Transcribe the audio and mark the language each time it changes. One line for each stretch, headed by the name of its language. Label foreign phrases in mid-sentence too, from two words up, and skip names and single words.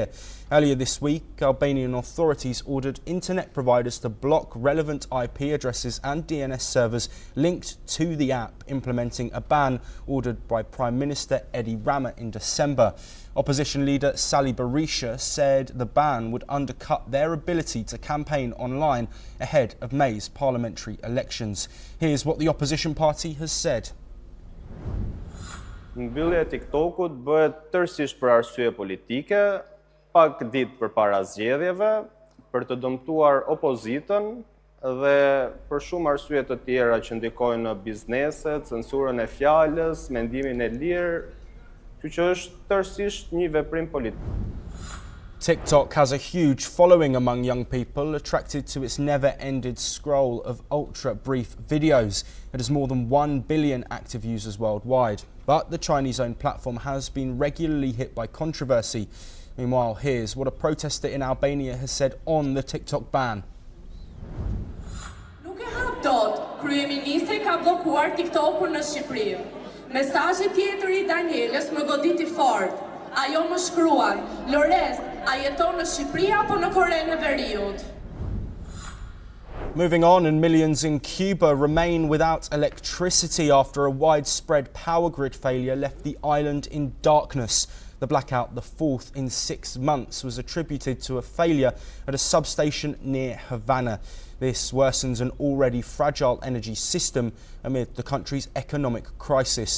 English: Earlier this week, Albanian authorities ordered internet providers to block relevant IP addresses and DNS servers linked to the app, implementing a ban ordered by Prime Minister Edi Rama in December. Opposition leader Sali Berisha said the ban would undercut their ability to campaign online ahead of May's parliamentary elections. Here's what the opposition party has said.
Albanian: Mbyllja e TikTokut bëhet tërësisht për arsye politike, pak ditë përpara zgjedhjeve, për të dëmtuar opozitën dhe për shumë arsye të tjera që ndikojnë në biznese, censurën e fjalës, mendimin e lirë, që është tërësisht një veprim politik.
English: TikTok has a huge following among young people, attracted to its never-ended scroll of ultra-brief videos. It has more than 1 billion active users worldwide. But the Chinese-owned platform has been regularly hit by controversy. Meanwhile, here's what a protester in Albania has said on the TikTok ban.
Albanian: Nuk e hap dot, kryeministri ka bllokuar TikTokun në Shqipëri. Mesazhi tjetër i Danielës më goditi fort. Ajo më shkruan: "Lorez, a jeton në Shqipëri apo në Korenë e Veriut?"
English: Moving on, and millions in Cuba remain without electricity after a widespread power grid failure left the island in darkness. The blackout, the fourth in 6 months, was attributed to a failure at a substation near Havana. This worsens an already fragile energy system amid the country's economic crisis.